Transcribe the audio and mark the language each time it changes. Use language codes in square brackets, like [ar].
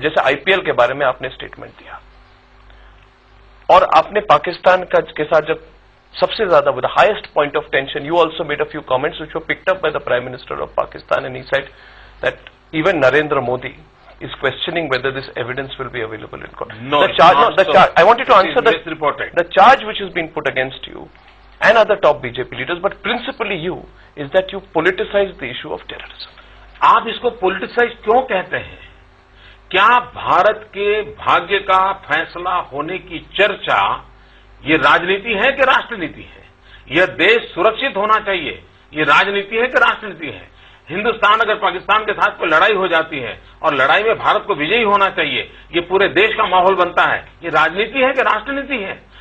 [hi] जैसे आईपीएल के बारे में आपने स्टेटमेंट दिया और आपने पाकिस्तान के साथ जब सबसे ज्यादा [en] With the highest point of tension, you also made a few comments which were picked up by the prime minister of Pakistan and he said that even Narendra Modi is questioning whether this evidence will be available in court. No, the charge, I want you to answer the charge which has been put against you and other top BJP leaders, but principally you, is that you politicize the issue of terrorism. [hi] आप इसको politicise क्यों कहते हैं? क्या भारत के भाग्य का फैसला होने की चर्चा ये राजनीति है कि राष्ट्रनीति है? यह देश सुरक्षित होना चाहिए, ये राजनीति है कि राष्ट्रनीति है? हिंदुस्तान अगर पाकिस्तान के साथ कोई लड़ाई हो जाती है और लड़ाई में भारत को विजयी होना चाहिए, ये पूरे देश का माहौल बनता है, ये राजनीति है कि राष्ट्रनीति है?